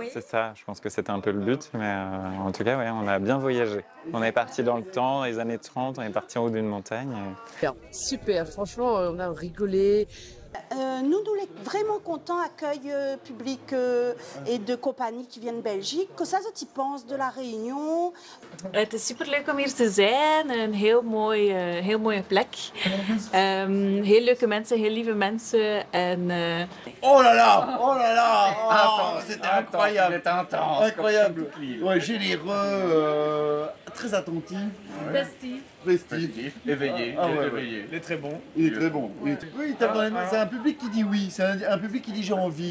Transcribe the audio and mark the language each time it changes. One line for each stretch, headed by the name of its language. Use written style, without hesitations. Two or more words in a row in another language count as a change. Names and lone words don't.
French: C'est ça, je pense que c'était un peu le but, mais en tout cas, ouais, on a bien voyagé. On est parti dans le temps, dans les années 30, on est parti en haut d'une montagne. Super, franchement, on a rigolé. Nous sommes vraiment contents accueil public et de compagnie qui viennent de Belgique.
Dutch: Wat zou je pensen de la Réunion? Het is superleuk om hier te zijn. Een heel mooie plek. Heel leuke mensen, heel lieve mensen. En,
French: Oh là là, c'était incroyable. C'était intense. Incroyable. Ouais, généreux, très attentif. Festif. Éveillé. Éveillé. Il est très bon. Oui, il tape dans les mains. C'est un public qui dit oui. C'est un public qui dit j'ai envie.